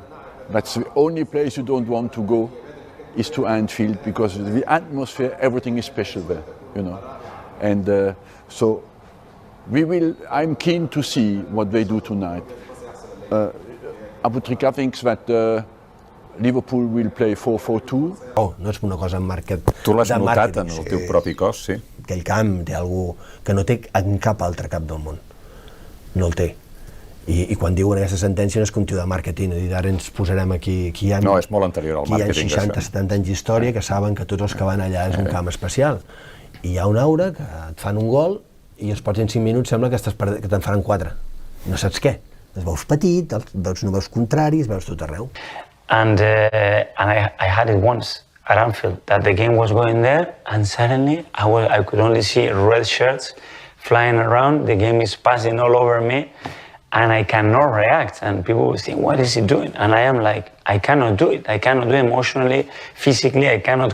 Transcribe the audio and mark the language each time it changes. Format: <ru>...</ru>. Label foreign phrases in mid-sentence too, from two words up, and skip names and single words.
<en>That's the only place you don't want to go is to Anfield because the atmosphere, everything is special there, And so I'm keen to see what they do tonight. Abutrika thinks that Liverpool will play 4-4-2.</en> <ca>Oh, no és una cosa en market. Tu l'has notat en el teu propi cos, sí? Aquell camp té algú que no té en cap altre cap del món. No el té. I quan diuen aquesta sentència no és que un tio de màrqueting, ara ens posarem aquí... No, és molt anterior al màrqueting. Hi ha 60-70 anys d'història que saben que tots els que van allà és un camp especial. I hi ha una aura que et fan un gol i els pots en 5 minuts sembla que te'n faran 4. No saps què. Els veus petit, veus números contraris, veus tot arreu.</ca> <en>And I had it once at Anfield, that the game was going there, and suddenly I could only see red shirts flying around, the game is passing all over me, and I cannot react, and people will say, what is he doing? And I am like, I cannot do it. I cannot do it emotionally, physically, I cannot.</en>